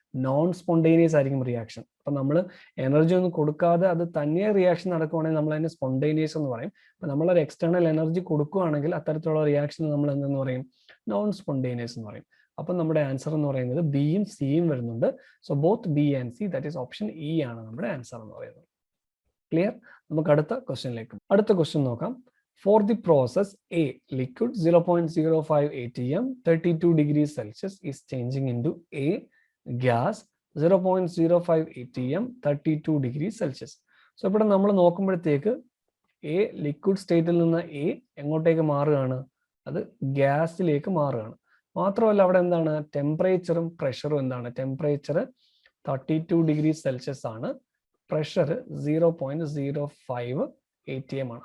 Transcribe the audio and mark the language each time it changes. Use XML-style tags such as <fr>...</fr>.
<ml>Non spontaneous ആയിരിക്കും reaction. അപ്പം നമ്മൾ എനർജി ഒന്നും കൊടുക്കാതെ അത് തന്നെ റിയാക്ഷൻ നടക്കുവാണെങ്കിൽ നമ്മൾ അതിനെ സ്പോണ്ടേനിയസ് എന്ന് പറയും. അപ്പം നമ്മളൊരു എക്സ്റ്റേണൽ എനർജി കൊടുക്കുകയാണെങ്കിൽ അത്തരത്തിലുള്ള റിയാക്ഷൻ നമ്മൾ എന്തെന്ന് പറയും? നോൺ സ്പോണ്ടേനിയസ് എന്ന് പറയും. അപ്പം നമ്മുടെ ആൻസർ എന്ന് പറയുന്നത് ബിയും സിയും വരുന്നുണ്ട്.</ml> <en>so both B and C, that is option E</en> <ml>ആണ് നമ്മുടെ ആൻസർ എന്ന് പറയുന്നത്. ക്ലിയർ? നമുക്ക് അടുത്ത ക്വസ്റ്റ്യൻ നോക്കാം.</ml> <en>For the process A, liquid 0.05 atm 32 degrees Celsius is changing into A gas 0.05 atm 32 degrees Celsius.</en> <ml>So ഇവിടെ നമ്മൾ നോക്കുമ്പോഴത്തേക്ക് എ ലിക്വിഡ് സ്റ്റേറ്റിൽ നിന്ന് എ എങ്ങോട്ടേക്ക് മാറുകയാണ്? അത് ഗ്യാസിലേക്ക് മാറുകയാണ്. മാത്രമല്ല അവിടെ എന്താണ്? ടെമ്പറേച്ചറും പ്രഷറും എന്താണ്? ടെമ്പറേച്ചർ 32 degrees Celsius ആണ്, പ്രഷർ 0.05 atm ആണ്.</ml>